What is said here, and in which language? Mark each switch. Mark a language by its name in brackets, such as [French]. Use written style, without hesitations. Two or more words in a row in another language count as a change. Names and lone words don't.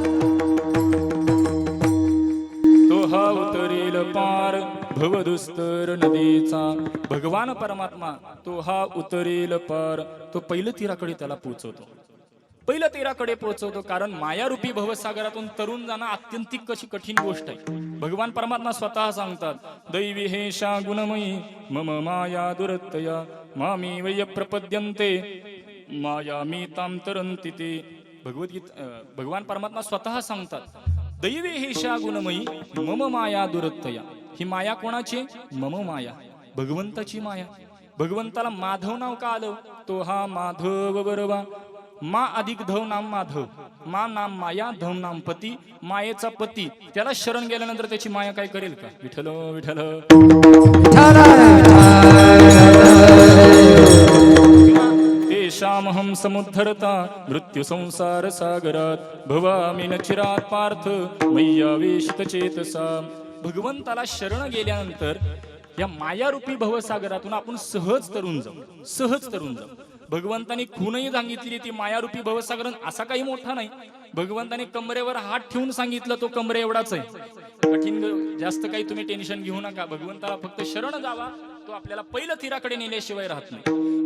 [Marathi] तो हा उतरेल पार, भवदुस्तर नदीचा. भगवान परमात्मा तो हा उतरेल पार, तो पहिलं तीराकडे त्याला पोचवतो. पहिलं तीराकडे पोहोचवतो. कारण मायारूपी भवसागरातून तरुण जाणं अत्यंतिक कशी कठीण गोष्ट आहे. भगवान परमात्मा स्वतः सांगतात, [Sanskrit] दैवी हेषा गुणमयी मम माया दुरत्तया मामी वय प्रपद्यन्ते माया मी ताम तरंती ते. [Marathi] भगवान परमात्मा स्वतः सांगतात, [Sanskrit] दैवी हेषा गुणमयी मम माया दुरत्तया. [Marathi] ही माया कोणाची? [Sanskrit] मम माया, [Marathi] भगवंताची माया. भगवंताला माधव नाव का आलं? तो हा माधव बरोबा. मा अधिक धव नाम माधव, मा नाम माया, धव नाम पती. मायेचा पती त्याला शरण गेल्यानंतर त्याची माया काय करेल का? विठ्ठल विठ्ठल. [Sanskrit] तेषामहं समुद्धरता मृत्यू संसार सागरात भवामी न चिरात पार्थ मय्यावेशित चेतसा. [Marathi] भगवंताला शरण गेल्यानंतर या मायारूपी भवसागरातून आपण सहज तरुण जाऊ, सहज तरुण जाऊ. भगवंताने खूनही सांगितली, ती मायारूपी भवसागर असा काही मोठा नाही. भगवंताने कमरेवर हात ठेवून सांगितलं, तो कमरे एवढाच आहे. कठीण जास्त काही तुम्ही टेन्शन घेऊ नका. भगवंताला फक्त शरण जावा, तो आपल्याला पहिलं तीराकडे नेल्याशिवाय राहत नाही.